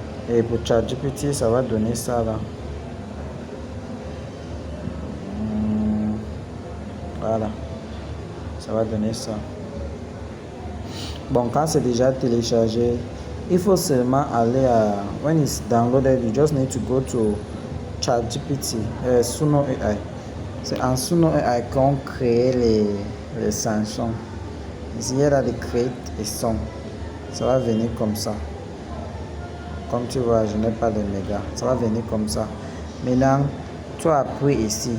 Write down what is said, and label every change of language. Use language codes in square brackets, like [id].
[fr] Et pour ChatGPT, ça va donner ça là. Voilà. Ça va donner ça. Bon, quand c'est déjà téléchargé, il faut seulement aller à... [en] When it's downloaded, you just need to go to ChatGPT, Suno AI. [fr] C'est en Suno AI qu'on crée les chansons. Ici, il y a de créer des sons. Ça va venir comme ça. Comme tu vois, je n'ai pas de méga. Ça va venir comme ça. Maintenant, tu appuies ici.